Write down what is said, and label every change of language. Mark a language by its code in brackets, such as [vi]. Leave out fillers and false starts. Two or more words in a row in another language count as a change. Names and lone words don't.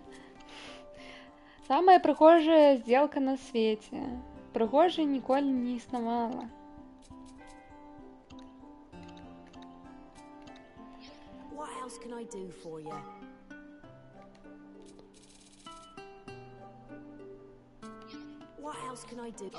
[be] Самая прыгожая здзелка на свеце. Прыгожай ніколі не існавала. [en] What else can I do for you? What else can I do?